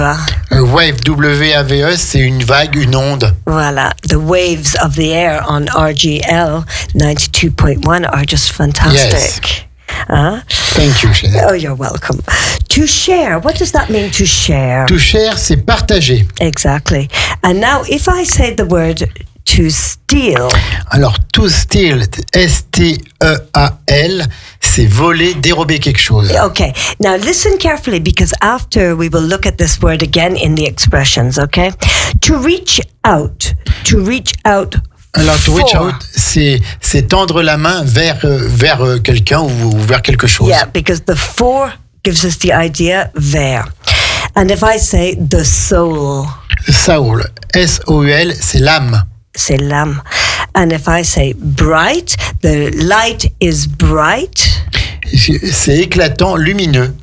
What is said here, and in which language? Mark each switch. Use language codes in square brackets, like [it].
[en] A wave, [fr] W-A-V-E, c'est une vague, une onde. [en] Voilà, the waves of the air on RGL 92.1 are just fantastic. Yes. Hein? Thank you, Jeanette. Oh, you're welcome. To share, what does that mean, to share? To share, [fr] c'est partager. [en] Exactly. And now, if I say the word to steal. [fr] Alors, [en] to steal, [fr] S-T-E-A-L, c'est voler, dérober quelque chose. [en] Okay. Now, listen carefully, because after we will look at this word again in the expressions, okay? To reach out for. [fr] Alors, [en] to reach out, [fr] c'est tendre la main vers quelqu'un ou vers quelque chose. [en] Yeah, because the for gives us the idea vers. And if I say the soul. [fr] Soul, S-O-U-L, c'est l'âme. C'est l'âme. [en] And if I say bright, the light is bright. [fr] C'est éclatant, lumineux.